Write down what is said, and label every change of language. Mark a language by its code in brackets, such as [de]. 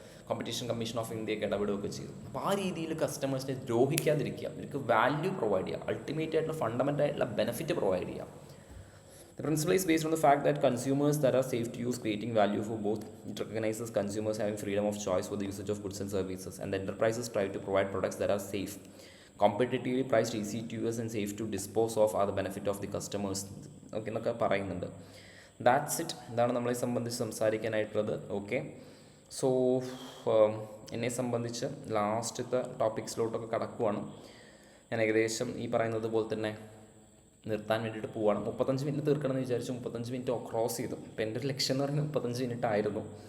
[ml] Competition commission of ഇന്ത്യയൊക്കെ ഇടപെടുകയൊക്കെ ചെയ്തു. അപ്പോൾ ആ രീതിയിൽ കസ്റ്റമേഴ്സിനെ ദ്രോഹിക്കാതിരിക്കുക, അവർക്ക് വാല്യൂ പ്രൊവൈഡ് ചെയ്യുക, അൾട്ടിമേറ്റ് ആയിട്ടുള്ള ഫണ്ടമെൻ്റൽ ആയിട്ടുള്ള ബെനിഫിറ്റ് പ്രൊവൈഡ് ചെയ്യുക. [en] The principle is based on the fact that consumers that are safe to use, creating value for both. It recognizes consumers having freedom of choice for the usage of goods and services, and the enterprises strive to provide products that are safe, competitively priced, easy to use and safe to dispose of are the benefit of the customers. [ml] Okay എന്നൊക്കെ പറയുന്നുണ്ട്. [en] That's it. [ml] ഇതാണ് നമ്മളെ സംബന്ധിച്ച് സംസാരിക്കാനായിട്ടുള്ളത്. Okay, so എന്നെ സംബന്ധിച്ച് ലാസ്റ്റത്തെ ടോപ്പിക്സിലോട്ടൊക്കെ കടക്കുവാണ്. ഞാൻ ഏകദേശം ഈ പറയുന്നത് പോലെ തന്നെ നിർത്താൻ വേണ്ടിയിട്ട് പോവുകയാണ്. 35 മിനിറ്റ് തീർക്കണമെന്ന് വിചാരിച്ചു, 35 മിനിറ്റ് ക്രോസ് ചെയ്തു. അപ്പോൾ എൻ്റെ ഒരു ലക്ഷ്യം എന്ന് പറയുന്നത് 35 മിനിറ്റ് ആയിരുന്നു.